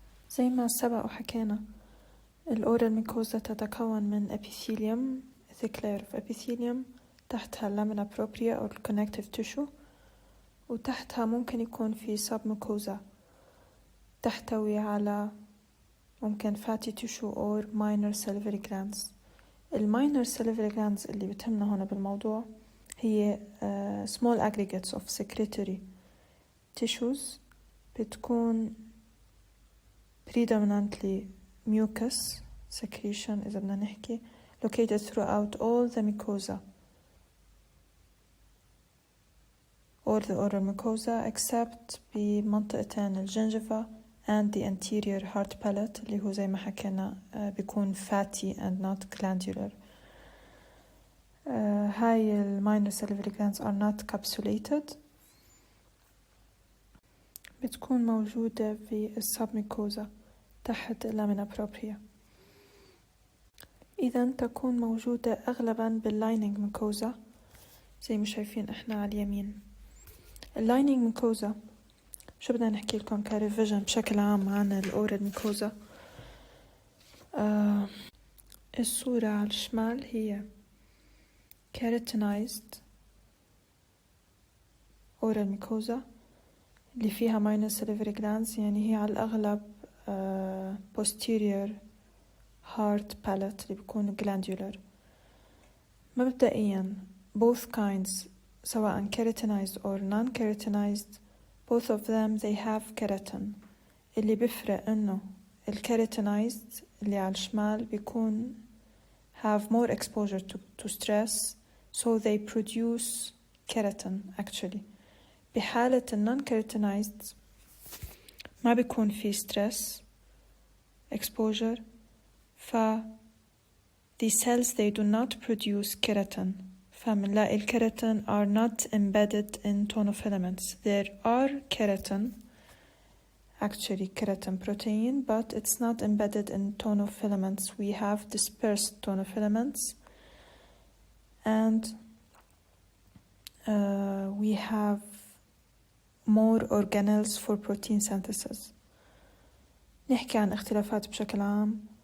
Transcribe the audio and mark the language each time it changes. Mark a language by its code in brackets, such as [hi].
[ar] زي ما سبق وحكينا، الأورال ميكوزا تتكون من epithelium، [en] thick layer of epithelium، [ar] تحتها اللامينا بروبريا أو connective tissue، وتحتها ممكن يكون في submucosa تحتوي على ممكن [en] fatty tissue or minor salivary glands. الماينر salivary glands [ar] اللي بتهمنا هنا بالموضوع هي [en] small aggregates of secretory tissues، بتكون predominantly mucus secretion [ar] إذا بدنا نحكي، [en] located throughout all the mucosa, all the oral mucosa except بمنطقتين الجنجفة and the anterior hard palate [ar] اللي هو زي ما حكينا بيكون [en] fatty and not glandular. [ar] هاي [en] minor salivary glands are not capsulated، [ar] بتكون موجودة في السبميكوزا تحت اللامينا بروبريا. إذن تكون موجودة أغلبا باللاينينج ميكوزا زي ما شايفين إحنا على اليمين. اللاينينج ميكوزا شو بدنا نحكي لكم كريفيجن بشكل عام عن الأورال ميكوزا. الصورة على الشمال هي keratinized oral mucosa اللي فيها minor salivary glands، يعني هي على الأغلب posterior hard palate اللي بيكون glandular. [en] مبدئيا both kinds سواء keratinized or non-keratinized both of them they have keratin. [ar] اللي بيفرق انه الكeratinized اللي على الشمال بيكون [en] have more exposure to stress, so they produce keratin actually. بحالة non-keratinized [ar] ما بيكون في [en] stress exposure، the cells they do not produce keratin. فمنلاقي الكeratin are not embedded in tonofilaments. There are keratin, actually keratin protein, but it's not embedded in tonofilaments. We have dispersed tonofilaments and we have more organelles for protein synthesis. [ar] نحكي عن اختلافات بشكل عام.